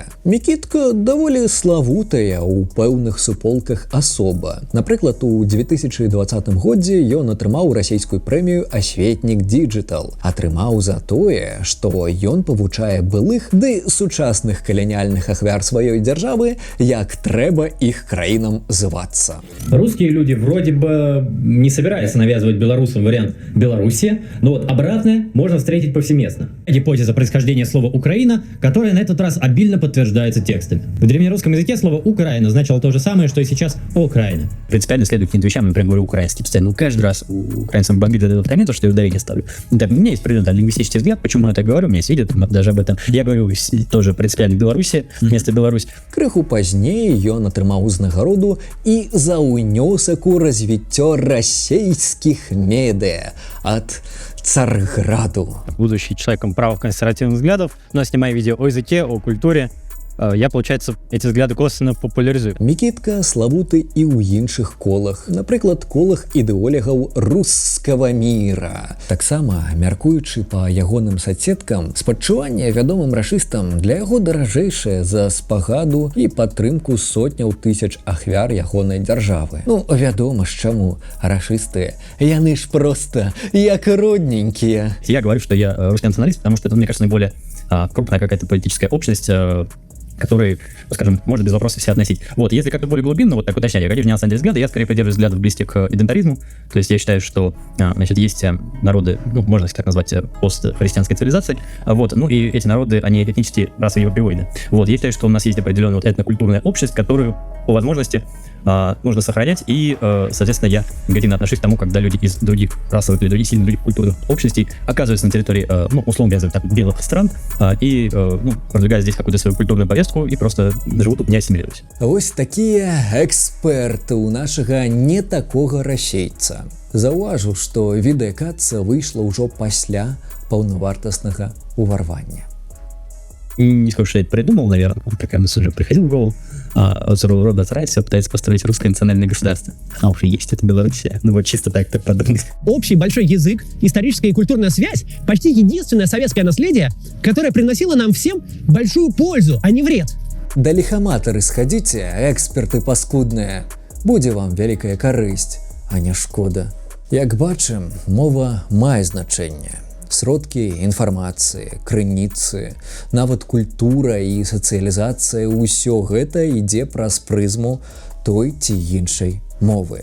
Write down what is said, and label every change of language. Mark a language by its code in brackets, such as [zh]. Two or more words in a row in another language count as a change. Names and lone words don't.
[be] Мікітка даволі славутая ў пэўных суполках асоба. Напрыклад, у 2020 годзе ён атрымаў расійскую прэмію «Асветнік Digital». Атрымаў за тое, што ён павучае былых ды сучасных каланіяльных ахвяр сваёй дзяржавы, як трэба іх краінам звацца. [ru] Русские люди вроде бы не собираются навязывать белорусам вариант Белоруссия, но вот обратное можно встретить повсеместно. Гипотеза происхождения слова «Украина», которая на этот раз обильно подтверждается текстами. В древнерусском языке слово «Украина» значило то же самое, что и сейчас «Украина». Принципиально следую каким-то вещам, например, говорю украинский постоянно. Каждый раз у украинцев бомбит этот момент, что я ударение ставлю. Да, у меня есть определенный лингвистический взгляд, почему я так говорю, у меня есть видео даже об этом. Я говорю тоже принципиально Беларуси вместо Беларусь. [be] Крыху пазней ён атрымаў узнагароду і за ўнёсак у развіццё расійскіх медыа ад Царграду. [ru] Будучи человеком правоконсервативных взглядов, но снимая видео о языке, о культуре, я, получается, эти взгляды косвенно популяризую. [be] Мікітка славуты і ў іншых колах, напрыклад, колах ідэолегаў рускага міра. Таксама, мяркуючы па ягоным соцсеткам, спадчуванне вядомым рашыстам для яго даражэйшае за спагаду і падтрымку сотняў тысяч ахвяр ягонай дзяржавы. Ну, вядома ж чаму, рашысты, яны ж просто як родненькія. [ru] Я говорю, что я русский националист, потому что это, мне кажется, наиболее крупная какая-то политическая общность, которые, скажем, можно без вопросов все относить. Вот, если как-то более глубинно, вот так уточнять, я, конечно, не на самом деле взгляды, я скорее придерживаюсь взглядов близких к идентаризму, то есть я считаю, что, значит, есть народы, ну, можно их так назвать, постхристианской цивилизации, вот, ну, и эти народы, они этнически расовые и европеоидны. Вот, я считаю, что у нас есть определенная вот этнокультурная общность, которую по возможности нужно сохранять, и, соответственно, я негативно отношусь к тому, когда люди из других расовых или других сильно других культурных общностей оказываются на территории, ну, условно говоря, так, белых стран, и, ну, продвигают здесь какую-то свою культурную повестку и просто живут тут, не ассимилируясь. [be] Вось такія эксперты у нашага не такога расейца. Заўважу, што відэа Каца выйшла ўжо пасля паўнавартаснага ўварвання. [ru] Не скажу, что я это придумал, наверное, такая мысль уже приходила в голову. От своего рода все пытается построить русское национальное государство. А уже есть это Белоруссия. Ну вот чисто так подумать. Общий большой язык, историческая и культурная связь – почти единственное советское наследие, которое приносило нам всем большую пользу, а не вред. [be] Да лихаматары сходите, эксперты паскудныя. Будзе вам вялікая карысць, а не шкода. Як бачым, мова мае значэнне. Сродкі інфармацыі, крыніцы, нават культура і сацыялізацыя – ўсё гэта ідзе праз прызму той ці іншай мовы.